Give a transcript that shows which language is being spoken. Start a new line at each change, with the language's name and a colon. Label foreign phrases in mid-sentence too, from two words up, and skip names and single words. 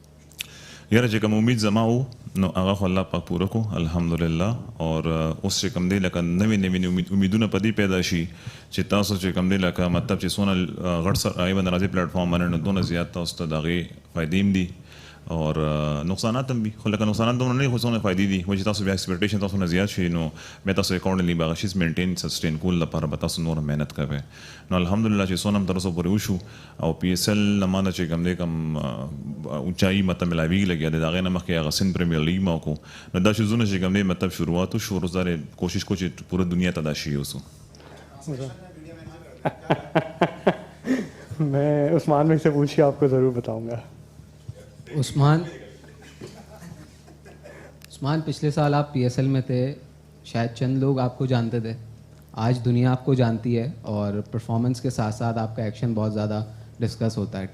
Pashto: यार چې کوم امید زما وو نو هغه خو الله پاک پوره کو الحمدلله اور اوس چې کوم دی لکه نوې امیدونه پدې پیدا شي چې تاسو چې کوم دی لکه مطلب چې سونه غټ سره ای باندې راځي پلیټ فارم باندې دونه زیات تاسو ته دغه فائدې دي اور نقصانات هم وي، خو لکه نقصانات دومره نه خو څونه فائدې دي، خو چې تاسو بیا ایکسپیکټیشن تاسو نه زیات شي نو بیا تاسو اکورډنګلی به هغه شیز مینټین سسټین کول لپاره به تاسو نور مهنت کوئ. نو الحمدلله چې څونه هم تر اوسه پورې وشو او PSL لمانه چې کوم دی کوم اونچایي مطلب ملاویږي لګیا دی د هغې نه مخکې هغه سند پریمیر لیګ ما وکړو نو دا شیزونه چې کوم دی مطلب شروعات وشو روزدارې کوشش کو چې پوره دنیا ته دا شي اوسو.
Urdu: میں عثمان بھائی سے پوچھ کے آپ کو ضرور بتاؤں گا. عثمان، پچھلے سال آپ PSL میں تھے، شاید چند لوگ آپ کو جانتے تھے، آج دنیا آپ کو جانتی ہے اور پرفارمنس کے ساتھ ساتھ آپ کا ایکشن بہت زیادہ ڈسکس ہوتا ہے.